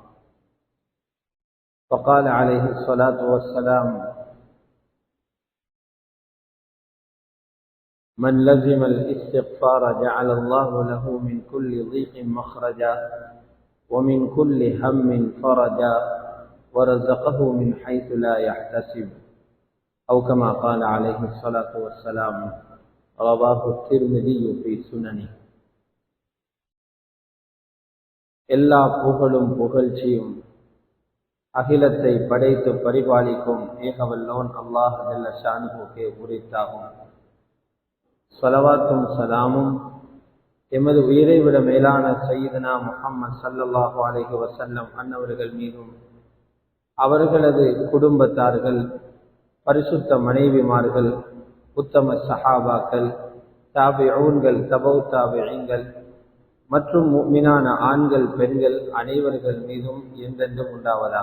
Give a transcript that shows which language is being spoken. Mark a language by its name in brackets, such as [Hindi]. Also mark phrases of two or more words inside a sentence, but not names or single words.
[Arabic] فقال عليه الصلاة والسلام: من لزم الاستغفار جعل الله له من كل ضيق مخرجا ومن كل هم فرجا ورزقه من حيث لا يحتسب، أو كما قال عليه الصلاة والسلام. رواه الترمذي في سننه. [Tamil] எல்லா புகழும் புகழ்ச்சியும் அகிலத்தை படைத்து பரிபாலிக்கும் ஏகவல்லோன் [Arabic] الله جل شأنه [Tamil] உரித்தாகும். ஸலவாத்தும் சலாமும் எமது உயிரை விட மேலான சய்யிதுனா முஹம்மது [Arabic] صلى الله عليه وسلم [Tamil] அன்னவர்கள் மீதும் அவர்களது குடும்பத்தார்கள், பரிசுத்த மனைவிமார்கள், உத்தம சஹாபாக்கள், தாபிஊன்கள், தபௌ தாபிஈன்கள் மற்றும் முஃமினான ஆண்கள் பெண்கள் அனைவர்கள் மீதும் என்றென்றும் உண்டாவதாக.